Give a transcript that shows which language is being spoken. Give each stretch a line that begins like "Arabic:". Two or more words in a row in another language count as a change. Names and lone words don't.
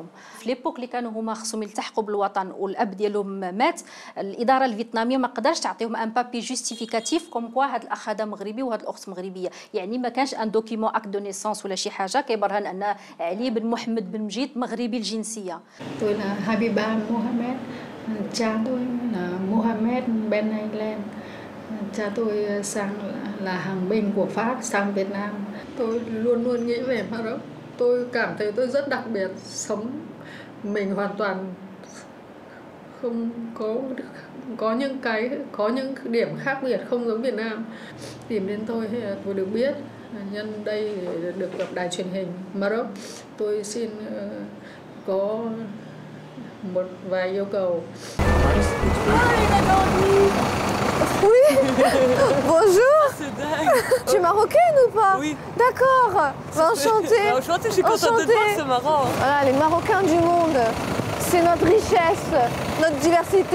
Arabic: في ليبوك اللي كانوا هما خصهم يلتحقوا بالوطن والأب ديالهم مات، الإدارة الفيتنامية ما قدرش تعطيهم
French: un papier justificatif comme quoi
Arabic: هذا الأخ هذا مغربي وهذه الأخت مغربية، يعني ما كانش
French: un document acte de naissance
Arabic: ولا شي حاجه كيبرهن ان علي بن محمد بن مجيد مغربي الجنسيه.
Vietnamese: Tôi là Habiba Mohamed, cha tôi là Mohamed Ben Aylan, Cha tôi sang là hàng binh của Pháp sang Việt Nam. Tôi luôn luôn nghĩ về Maroc. Tôi cảm thấy tôi rất đặc biệt, sống mình hoàn toàn không có những điểm khác biệt không giống Việt Nam. Tìm đến tôi được biết nhân đây để được gặp đài truyền hình Maroc. Tôi xin có một vài yêu cầu.
French: Oui. Bonjour. Tu es marocaine ou pas? Oui. D'accord. Enchantée. Enchantée, je suis contente de te voir, c'est marrant. Voilà, les Marocains du monde. C'est notre richesse, notre diversité.